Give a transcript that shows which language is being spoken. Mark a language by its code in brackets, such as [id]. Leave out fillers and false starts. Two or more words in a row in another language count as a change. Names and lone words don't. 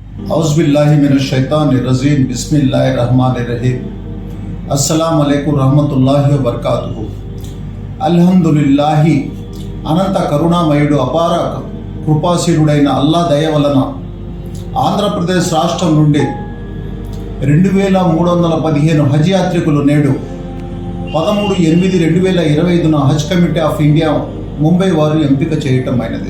[ar] أعوذ بالله من الشيطان الرجيم بسم الله الرحمن الرحيم السلام عليكم ورحمة الله وبركاته. [te] అల్హమ్దులిల్లాహి అనంత కరుణామయుడు అపార కృపాశీలుడైన అల్లా దయ వలన ఆంధ్రప్రదేశ్ రాష్ట్రం నుండి 2315 హజ్ యాత్రికులు నేడు 13/8/2025 హజ్ కమిటీ ఆఫ్ ఇండియా ముంబై వారు ఎంపిక చేయటమైనది.